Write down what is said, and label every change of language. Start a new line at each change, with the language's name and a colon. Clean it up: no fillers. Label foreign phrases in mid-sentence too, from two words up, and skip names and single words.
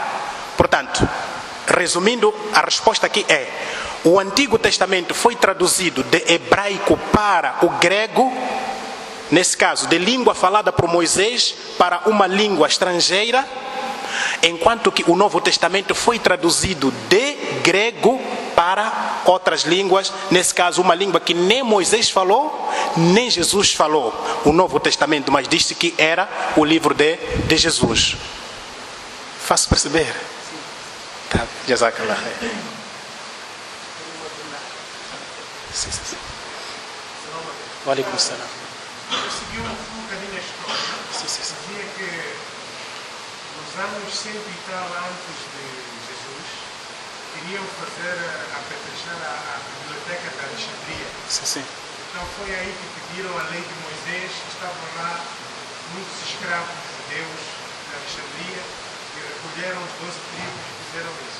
Portuguese: Portanto, resumindo, a resposta aqui é: o Antigo Testamento foi traduzido de hebraico para o grego, nesse caso, de língua falada por Moisés para uma língua estrangeira, enquanto que o Novo Testamento foi traduzido de grego para outras línguas, nesse caso uma língua que nem Moisés falou, nem Jesus falou, o Novo Testamento, mas disse que era o livro de Jesus. Faço perceber? Tá, jazakallah. Sim.
Arabic: وعليكم السلام.
Portuguese: Eu segui um bocadinho a história. Sim. Dizia que nos anos 100 e tal antes de Jesus, queriam fazer, apetrejar a biblioteca de Alexandria. Sim. Então foi aí que pediram a lei de Moisés, estavam lá muitos escravos judeus de Alexandria e recolheram os 12 tribos e fizeram isso.